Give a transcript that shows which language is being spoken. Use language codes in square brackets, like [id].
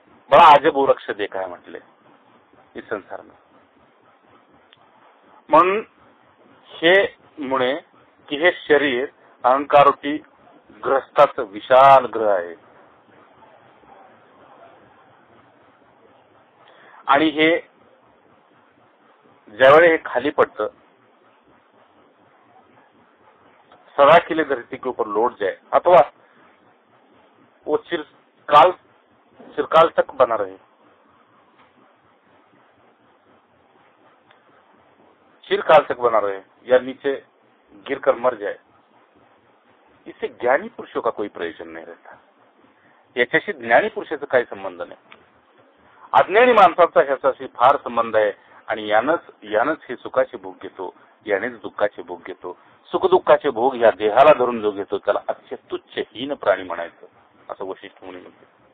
[hi] बड़ा अजब वृक्ष देखा है म्हटले इस संसार में. [mr] म्हणून हे मुळे की हे शरीर अहंकारूपी ग्रस्ताचं विशाल ग्रह आहे. आणि हे ज्यावेळी हे खाली पड़तं, [hi] सदा के लिए धरती के ऊपर लौट जाए अथवा वो चिरकाल तक बना रहे, चिरकाल तक बना रहे या नीचे गिरकर मर जाए, इससे ज्ञानी पुरुषों का कोई प्रयोजन नहीं रहता. [mr] याच्याशी ज्ञानी पुरुषाचा काही संबंध नाही. अज्ञानी माणसाचा ह्याच्याशी फार संबंध आहे. आणि यानच हे सुखाचे भोग घेतो, यानेच दुःखाचे भोग घेतो. सुख दुःखाचे भोग या देहाला धरून जो घेतो त्याला अतिशय तुच्छ हीन प्राणी म्हणायचं, असं वशिष्ठ मुनी म्हणते.